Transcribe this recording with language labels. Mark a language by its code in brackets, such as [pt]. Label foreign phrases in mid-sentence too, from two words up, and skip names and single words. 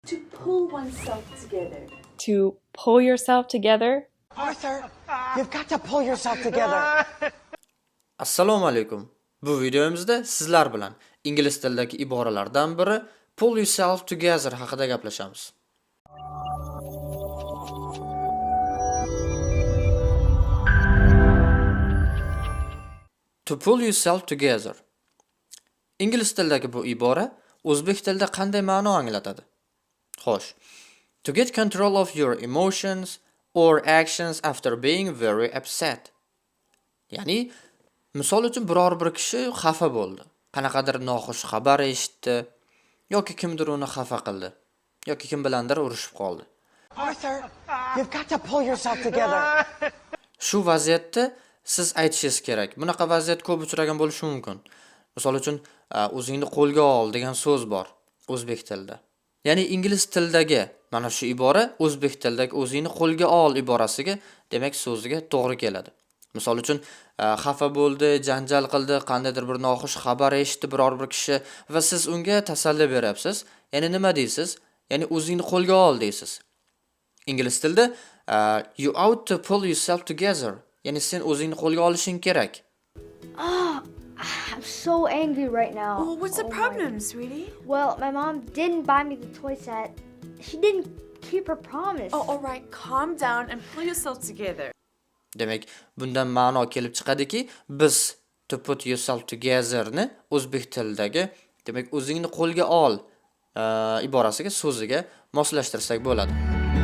[en] To pull oneself together. To pull yourself together. Arthur, you've got to pull yourself together. [uz] Assalomu alaykum. Bu videomizda sizlar bilan ingliz tilidagi iboralardan biri [en] pull yourself together [uz] haqida gaplashamiz. [en] To pull yourself together. [uz] Ingliz tilidagi bu ibora o'zbek tilida qanday ma'no anglatadi? Xo'sh. [en] To get control of your emotions or actions after being very upset. [uz] Ya'ni misol uchun biror bir kishi xafa bo'ldi. Qanaqadir noxush xabar eshitdi yoki kimdir uni xafa qildi yoki kim bilandir urushib qoldi. [en] Arthur, you've got to pull yourself together. [uz] Shu vaziyatda siz aytishingiz kerak. Bunaqa vaziyat ko'p uchragan bo'lishi mumkin. Misol uchun o'zingni qo'lga ol degan so'z bor o'zbek tilida. Ya'ni ingliz tilidagi mana shu ibora o'zbek tilidagi o'zingni qo'lga ol iborasiga, demak so'ziga to'g'ri keladi. Misol uchun xafa bo'ldi, janjal qildi, qandaydir bir noxush xabar eshitdi biror bir kishi va siz unga tasalli beryapsiz. Ya'ni nima deysiz? Ya'ni o'zingni qo'lga ol deysiz. Ingliz tilida [en] you ought to pull yourself together. [uz] Ya'ni sen o'zingni qo'lga olishing kerak. [en] I'm so angry right now. Oh, what's the problem, sweetie? Well, my mom didn't buy me the toy set. She didn't keep her promise. Oh, all right, calm down and pull yourself together. [uz] Demak, bundan ma'no kelib chiqadiki, biz [en] to put yourself together [uz] ni o'zbek tilidagi, demak, o'zingni qo'lga ol iborasiga, so'ziga moslashtirsak bo'ladi.